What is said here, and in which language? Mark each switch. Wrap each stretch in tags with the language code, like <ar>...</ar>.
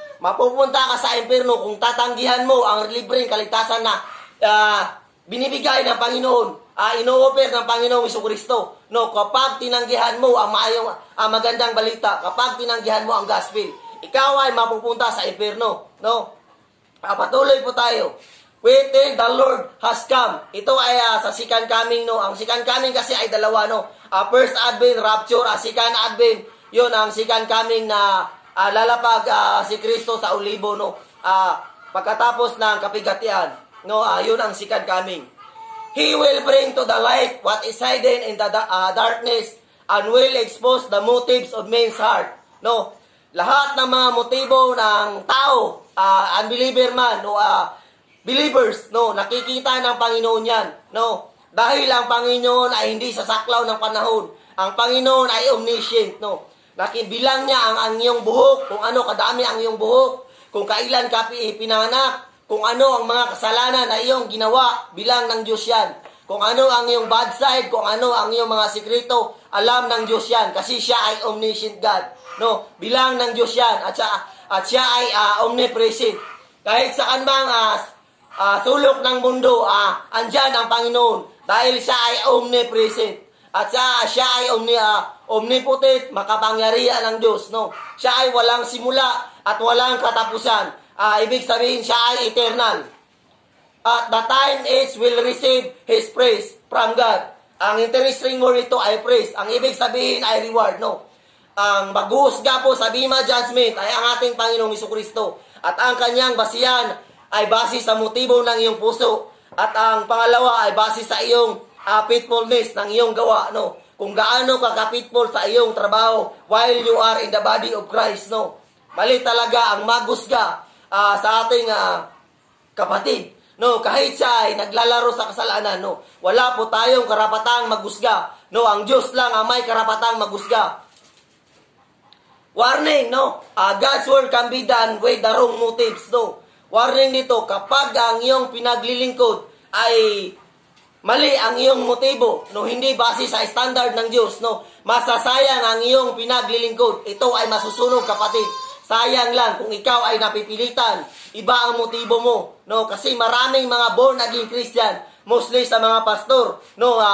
<tl>Mapupunta ka sa impyerno kung tatanggihan mo ang libreng kaligtasan na binibigay ng Panginoon. Ino-offer ng Panginoong Jesucristo, no? Kapag tinanggihan mo ang magandang balita, kapag tinanggihan mo ang gospel, ikaw ay mapupunta sa impyerno, no? Patuloy po tayo.</tl> <en>Wait till the Lord has come.</en> <tl>Ito ay sa second coming, no? Ang second coming kasi ay dalawa, no? First Advent, Rapture, second Advent, yun ang second coming na lalapag si Kristo sa olibo, no? Pagkatapos ng kapigatian, no? Yun ang second coming.</tl> <en>He will bring to the light what is hidden in the darkness and will expose the motives of men's heart.</en> <tl>No, lahat ng mga motibo ng tao, unbeliever man o believers, no, nakikita ng Panginoon yan. No, dahil ang Panginoon ay hindi sasaklaw ng panahon. Ang Panginoon ay omniscient, no. Nakibilang niya ang iyong buhok, kung ano kadami ang iyong buhok, kung kailan ka pinanganak, kung ano ang mga kasalanan na iyong ginawa, bilang ng Diyos yan. Kung ano ang iyong bad side, kung ano ang iyong mga sikreto, alam ng Diyos yan. Kasi siya ay omniscient God. No, bilang ng Diyos yan. At siya ay omnipresent. Kahit saan bang sulok ng mundo, andyan ang Panginoon. Dahil siya ay omnipresent. At siya ay omnipotent, makapangyarihan ng Diyos. No, siya ay walang simula at walang katapusan. Ibig sabihin, siya ay eternal.</tl> <en>At the time is will receive His praise from God.</en> <tl>Ang interesting word ito ay praise. Ang ibig sabihin ay reward, no? Ang maghuhusga po sa Bema Judgment ay ang ating Panginoong Jesucristo. At ang kanyang basihan ay base sa motibo ng iyong puso. At ang pangalawa ay base sa iyong faithfulness ng iyong gawa, no? Kung gaano ka ka-faithful sa iyong trabaho</tl> <en>while you are in the body of Christ,</en> <tl>no? Mali talaga ang maghusga sa ating kapatid, no? Kahit siya ay naglalaro sa kasalanan, no? Wala po tayong karapatang maghusga, no? Ang Diyos lang ang may karapatang maghusga. Warning, no?</tl> <en>God's word can be done with the wrong motives,</en> <tl>no? Warning dito, kapag ang iyong pinaglilingkod ay mali ang iyong motibo, no? Hindi base sa standard ng Diyos, no? Masasayang ang iyong pinaglilingkod. Ito ay masusunog, kapatid. Sayang lang kung ikaw ay napipilitan. Iba ang motibo mo, no? Kasi maraming mga born again Christian, mostly sa mga pastor, no?</tl>